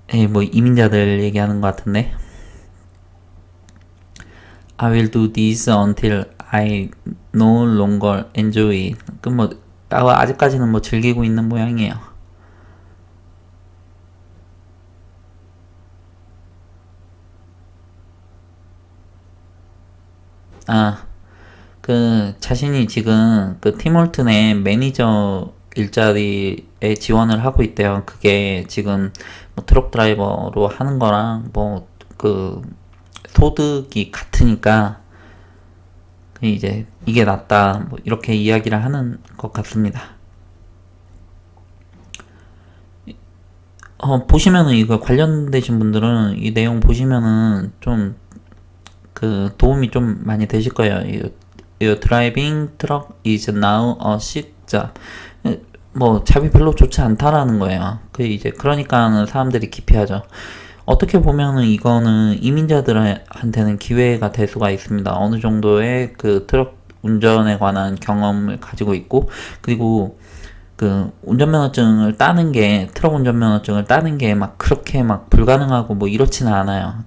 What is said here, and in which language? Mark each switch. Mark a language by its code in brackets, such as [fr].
[ko] 뭐 이민자들 얘기하는 것 같은데. [en] I will do this until I no longer enjoy. [ko] 뭐 아직까지는 뭐 즐기고 있는 모양이에요. 그 자신이 지금 그 팀홀튼의 매니저 일자리에 지원을 하고 있대요. 그게 지금 뭐 트럭 드라이버로 하는 거랑 뭐 그 소득이 같으니까 이제 이게 낫다 뭐 이렇게 이야기를 하는 것 같습니다. 보시면은 이거 관련되신 분들은 이 내용 보시면은 좀 그 도움이 좀 많이 되실 거예요. [en] Your driving truck is now a shit job. [ko] 뭐 잡이 별로 좋지 않다라는 거예요. 그 이제 그러니까는 사람들이 기피하죠. 어떻게 보면은 이거는 이민자들한테는 기회가 될 수가 있습니다. 어느 정도의 그 트럭 운전에 관한 경험을 가지고 있고, 그리고 그 운전면허증을 따는 게, 트럭 운전면허증을 따는 게 막 그렇게 막 불가능하고 뭐 이렇지는 않아요.